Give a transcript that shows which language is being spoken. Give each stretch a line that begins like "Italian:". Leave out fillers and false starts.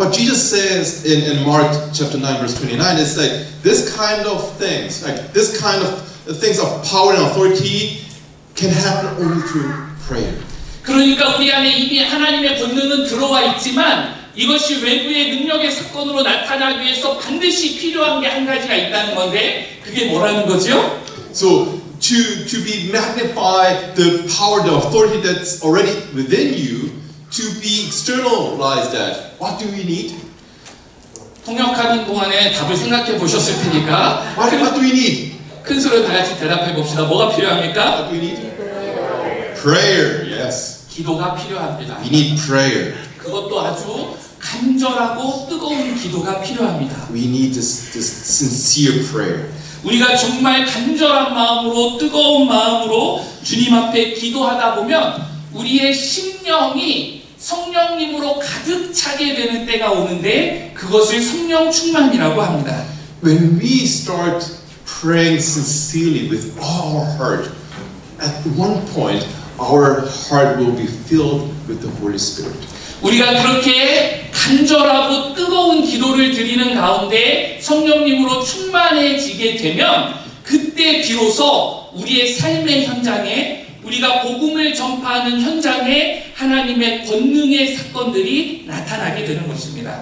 English: What Jesus says in Mark chapter 9 verse 29 is like this kind of things, like this kind of things of power and authority can happen only through prayer.
Korean: 그러니까 우리 안에 이미 하나님의 권능은 들어와 있지만 이것이 외부의 능력의 사건으로 나타나기 위해서 반드시 필요한 게 한 가지가 있다는 건데 그게 뭐라는 거죠?
English: So to be magnified the power, the authority that's already within you, to be externalized that, what do we need?
Korean: 통역하는 동안에 답을 생각해 보셨을 테니까
English: What do we need?
Korean: 큰 소리로 다 같이 대답해 봅시다. 뭐가 필요합니까?
English: What do we need? Prayer, yes.
Korean: 기도가 필요합니다.
English: We need prayer.
Korean: 그것도 아주 간절하고 뜨거운 기도가 필요합니다.
English: We need this sincere prayer.
Korean: 우리가 정말 간절한 마음으로 뜨거운 마음으로 주님 앞에 기도하다 보면 우리의 심령이 성령님으로 가득 차게 되는 때가 오는데 그것을 성령 충만이라고 합니다.
English: when we start praying sincerely with all our heart, at one point our heart will be filled with the Holy Spirit.
Korean: 우리가 그렇게 간절하고 뜨거운 기도를 드리는 가운데 성령님으로 충만해지게 되면 그때 비로소 우리의 삶의 현장에 우리가 복음을 전파하는 현장에 하나님의 권능의 사건들이 나타나게 되는 것입니다.